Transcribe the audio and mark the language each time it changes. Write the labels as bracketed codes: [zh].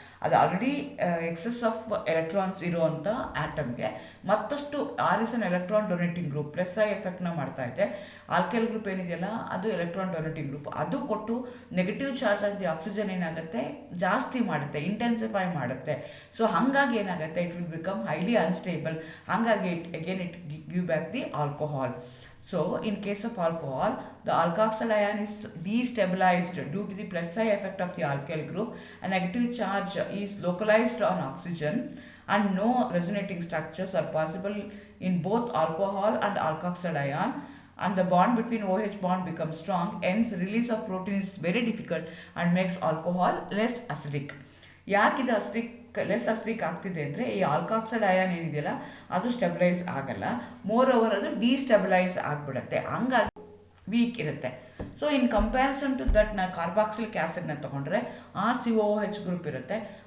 [kn] ಅದು already excess of electrons ಇರೋವಂಥ ಆಟಮ್ಗೆ ಮತ್ತಷ್ಟು [en] R is an electron donating group, [kn] +I ಎಫೆಕ್ಟ್ನ ಮಾಡ್ತಾ ಇದೆ. ಆಲ್ಕೈಲ್ ಗ್ರೂಪ್ ಏನಿದೆಯಲ್ಲ ಅದು ಎಲೆಕ್ಟ್ರಾನ್ ಡೊನೇಟಿಂಗ್ ಗ್ರೂಪ್, ಅದು ಕೊಟ್ಟು negative charge of the oxygen ಏನಾಗುತ್ತೆ, ಜಾಸ್ತಿ ಮಾಡುತ್ತೆ, ಇಂಟೆನ್ಸಿಫೈ ಮಾಡುತ್ತೆ. [en] so [kn] ಹಾಗಾಗಿ ಏನಾಗುತ್ತೆ, [en] It will become highly unstable. ಹಾಗಾಗಿ it give back the alcohol. So in case of alcohol, the alkoxide ion is destabilized due to the +I effect of the alkyl group. A negative charge is localized on oxygen and no resonating structures are possible in both alcohol and alkoxide ion, and the bond between OH bond becomes strong. Hence release of protein is very difficult and makes alcohol less acidic. [kn] ಯಾಕಿದು less acidic ಆಗ್ತಿದೆ ಅಂದರೆ, ಈ ಆಲ್ಕಾಕ್ಸೈಡ್ ion ಏನಿದೆಯಲ್ಲ ಅದು stabilise ಆಗಲ್ಲ. More over ಅದು destabilise ಆಗಿಬಿಡುತ್ತೆ, ಹಂಗಾಗಿ weak ಇರುತ್ತೆ. [en] so in comparison to that [kn] ನಾನು ಕಾರ್ಬಾಕ್ಸಿಲಿಕ್ ಆ್ಯಸಿಡ್ನ ತೊಗೊಂಡ್ರೆ RCOOH ಗ್ರೂಪ್ ಇರುತ್ತೆ.